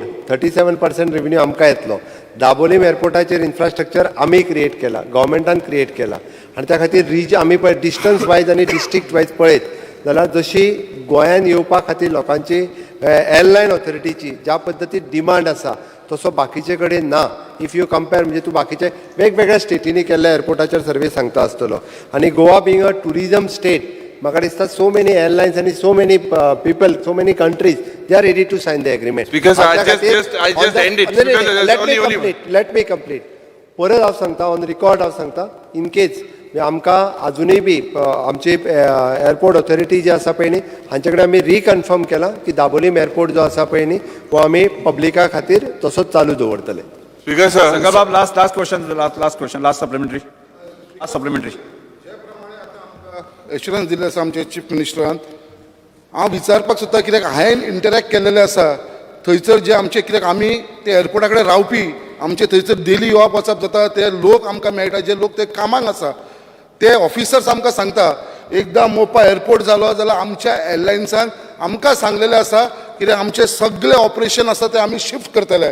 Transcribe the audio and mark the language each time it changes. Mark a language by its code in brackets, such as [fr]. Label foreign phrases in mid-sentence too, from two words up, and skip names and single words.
[kok] 37% रेव्हेन्यू आमकां येतलो. दाबोलीम एअरपोर्टाचेर इन्फ्रास्ट्रक्चर आमी क्रिएट केला, गव्हर्मेंटान क्रिएट केला, आनी त्या खातीर आमी पळय [en] distance wise [kok] आनी [en] district wise [kok] पळयत जाल्यार जशी गोंयांत येवपा खातीर लोकांची एअरलायन ऑथॉरिटीची ज्या पद्दतीन डिमांड आसा तसो बाकीचे कडेन ना. [en] if you compare [kok] म्हणजे तूं बाकीचे वेगवेगळ्या स्टेटींनी केल्ल्या एअरपोर्टाचेर सर्वे सांगता आसतलो. [en] आनी Goa being a tourism state, [kok] म्हाका दिसता [en] so many airlines आनी so many people, so many countries they are ready to sign the agreement. Because I just end it. Because there's only let me complete. [kok] परत हांव सांगता, [en] on record [kok] हांव सांगता, [en] in case [kok] आमकां अजुनूय बी आमची [en] airport authority [kok] जी आसा पळय न्ही, हांचे कडेन आमी रिकन्फर्म केला की दाबोलीम एअरपोर्ट जो आसा पळय न्ही, तो आमी पब्लिका खातीर तसोच चालू दवरतले. [en] Speaker sir. Sagar Bab, last question, last supplementary. [kok] एश्युरन्स दिले आसा आमच्या चीफ मिनिस्टरान. हांव विचारपाक सोदता, कित्याक हांवें इंटरॅक्ट केल्लेलें आसा थंयसर जे आमचे, कित्याक आमी ते एअरपोर्टा कडेन रावपी, आमचे थंयसर डेली येवप वचप जाता, ते लोक आमकां मेळटा, जे लोक ते कामाक आसा ते ऑफिसर्स आमकां सांगता, एकदां मोपा एअरपोर्ट जालो जाल्यार आमच्या एअरलायन्सान आमकां सांगलेलें आसा कित्याक आमचे सगळे ऑपरेशन आसा ते आमी शिफ्ट करतले.